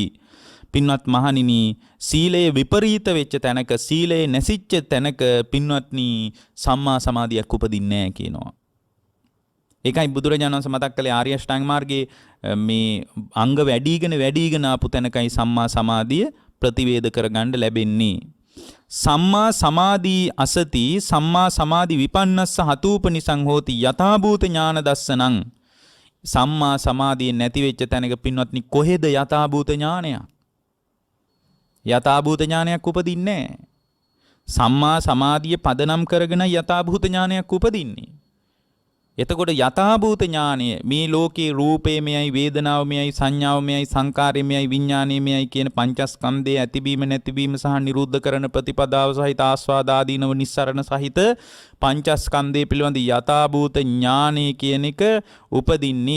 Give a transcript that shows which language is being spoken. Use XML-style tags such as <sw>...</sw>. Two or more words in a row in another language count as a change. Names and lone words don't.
<si>පින්වත් මහණෙනි සීලයේ විපරීත වෙච්ච තැනක, සීලයේ නැසිච්ච තැනක පින්වත්නි සම්මා සමාධියක් උපදින්නේ නැහැ කියනවා. ඒකයි බුදුරජාණන් වහන්සේ මතක් කළේ ආර්ය අෂ්ටාංග මාර්ගයේ මේ අංග වැඩිගෙන ආපු තැනකයි සම්මා සමාධිය ප්‍රතිවේද කරගන්න ලැබෙන්නේ.</si> <pi>සම්මා සමාධි අසති සම්මා සමාධි විපන්නස්ස හතූපනිසං හෝති යථාභූත ඥාන දස්සනං.</pi> <si>සම්මා සමාධිය නැති වෙච්ච තැනක පින්වත්නි කොහෙද යථාභූත ඥානයක්? යථාභූත ඥානයක් උපදින්නේ නැහැ. සම්මා සමාධිය පදනම් කරගෙන යථාභූත ඥානයක් උපදින්නේ. එතකොට යථාභූත ඥානය මේ ලෝකේ රූපේ මෙයයි, වේදනාව මෙයයි, සංඥාව මෙයයි, සංකාරය මෙයයි, විඥානය මෙයයි කියන පංචස්කන්ධයේ ඇතිවීම නැතිවීම සහ නිරුද්ධ කරන ප්‍රතිපදාව සහිත ආස්වාද ආදීනව නිස්සරණ සහිත පංචස්කන්ධය පිළිබඳ යථාභූත ඥානය කියන එක උපදින්නේ.</si>